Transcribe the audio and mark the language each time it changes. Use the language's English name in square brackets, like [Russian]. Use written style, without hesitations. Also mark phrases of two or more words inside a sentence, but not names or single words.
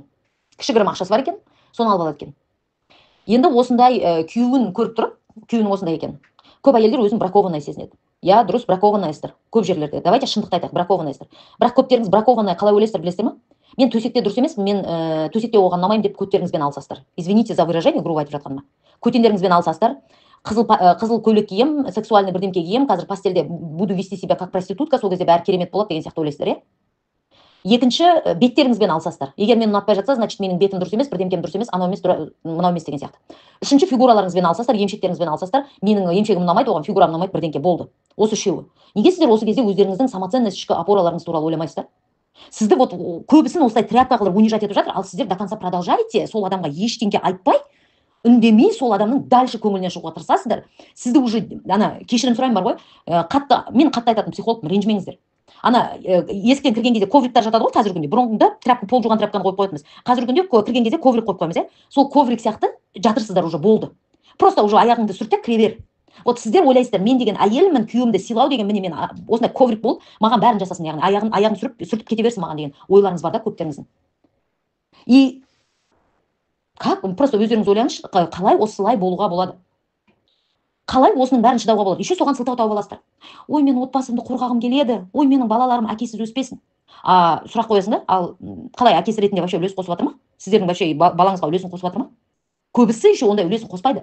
[Kazakh] Кішігірім ақшасы бар екен, соны алып алады екен. Енді осындай күйеуін көріп тұрып, күйеуінің осындай екен. Көп әйелдер өзін бракованный сезінеді. Я дұрыс бракованныйсыздар. Көп жерлерде. Давайте шындықты айтайық, бракованныйсыздар. Бірақ көптеріңіз бракованный қалай ойлайсыздар, білесіздер ме? Мен төсекте дұрыс емеспін, мен төсекте оған ұнамаймын деп көттеріңізбен алысасыздар. [Russian] Извините за выражение, грубо [Kazakh] айтып жатқаныма. Көтендеріңізбен алысасыздар. Қызыл көйлек кием, сексуальный бірдемке кием, қазір постельде [Russian] буду вести себя как проститутка, [Kazakh] сол кезде бәрі керемет болады деген сияқты ойлайсыздар, иә? Екінші, беттеріңізбен алысасыздар. Егер мен ұнатпай жатса, значит менің бетім дұрыс емес, бірдемкем дұрыс емес, анау емес, мынау емес деген сияқты. Үшінші, фигураларыңызбен алысасыздар, емшектеріңізбен алысасыздар. Менің емшегім ұнамайды, оған фигурам ұнамайды, бірдеңке болды. Осы үшеуі. Неге сіздер осы кезде өздеріңіздің самоценность, ішкі опораларыңыз туралы ойламайсыздар? Сізді вот көбісін осылай тряпка қылып унижать етіп жатыр, ал сіздер [Russian] до конца продолжаете [Kazakh] сол адамға ештеңке айтпай, үндемей сол адамның дальше көңілінен шығуға тырысасыздар. Сізді уже кешірім сұрайын бар ғой, мен қатты айтатын психологпын, ренжімеңіздер. Есіктен кірген кезде ковриктар жатады ғой қазіргі күнде. Бұрынғыда пол жуған тряпканы қойып қоятынбыз. Қазіргі күнде кірген кезде коврик қойып қоямыз, иә? Сол коврик сияқты жатырсыздар уже, болды. [Russian] Просто уже [Kazakh] аяғыңды сүрт те кіре бер. Вот сіздер ойлайсыздар, мен деген әйелмін, күйеуімді сыйлау деген, міне мен осындай коврик болып, маған бәрін жасасын, яғни аяғын сүртіп кете берсін маған деген ойларыңыз бар да көптеріңіздің. [Russian] И как? [Kazakh] Просто өздеріңіз ойлаңызшы, қалай осылай болуға болады? Қалай осының бәрін шыдауға болады? Еще соған сылтау тауып аласыздар. Ой, мен отбасымды қорғағым келеді. Ой, менің балаларым әкесіз өспесін. Сұрақ қоясың да, ал қалай әкесі ретінде вообще үлес қосып жатыр ма? Сіздердің вообще балаңызға үлесін қосып жатыр ма? Көбісі еще ондай үлесін қоспайды.